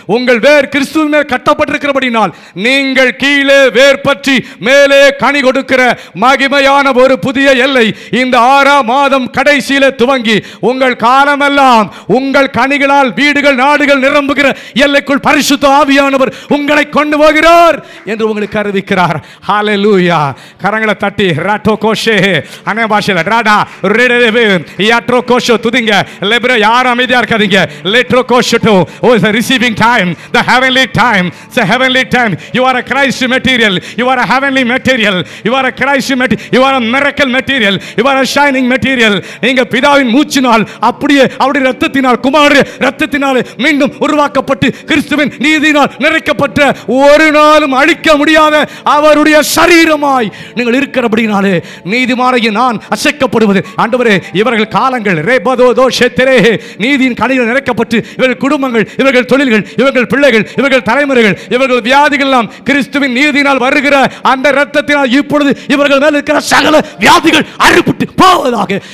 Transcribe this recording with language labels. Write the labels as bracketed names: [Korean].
[Tamil] உங்கள் வேர் கிறிஸ்துவின் மேல் கட்டப்பட்டிருக்கிறபடினால் நீங்கள் கீழே வேர் பற்றி மேலே கனி கொடுக்கிற மகிமையான ஒரு புதிய எல்லை இந்த 6ஆம் மாதம் கடைசியில துவங்கி உங்கள் காலமெல்லாம் உங்கள் கனிகளால் வீடுகள் நாடுகள் நிரம்புகிற எல்லைக்குள் பரிசுத்த ஆவியானவர் உங்களை கொண்டு போகிறார் என்று உங்களுக்கு அறிவிக்கிறார். ஹalleluya. கரங்களை தட்டி ராட்டோ கோஷே அனே பாஷையில ராடா ரெடெவே யாட்ரோ கோஷோ துதிங்க. லெப்ர யார் அமைதியா இருக்காதீங்க. லெட்ரோ கோஷோ ஓ [English] Is a receiving time, the heavenly time. It's a heavenly time. You are a Christ material, you are a heavenly material, you are a Christ material, you are a miracle material, you are a shining material. [Tamil] நீங்க பிதாவின் மூச்சினால் அப்படியே அவருடைய இரத்தத்தினால் குமாரனுடைய இரத்தத்தினால் மீண்டும் உருவாக்கப்பட்டு கிறிஸ்துவின் நீதியினால் நிறைக்கப்பட்ட ஒரு நாளும் அழிக்க முடியாத அவருடைய சரீரமாய் நீங்கள் இருக்கிறபடினாலே நீதிமானாகிய நான் அசைக்கப்படுவது. ஆண்டவரே, இவர்கள் காலங்கள் ரேபதோதோ ஷேத்தரே நீதியின் கனிகள் நிறைக்கப்பட்டு இவர்கள் குடும்பங்கள், இவர்கள் தொழில்கள், இவர்கள் பிள்ளைகள், இவர்கள் தலைமுறைகள், இவர்கள் வியாதிகள் எல்லாம் கிறிஸ்துவின் நீதியினால் வருகிற அந்த இரத்தத்தினால் இப்பொழுது இவர்கள் மேல் இருக்கிற சகல வியாதிகள் அறுபட்டு போவதாக.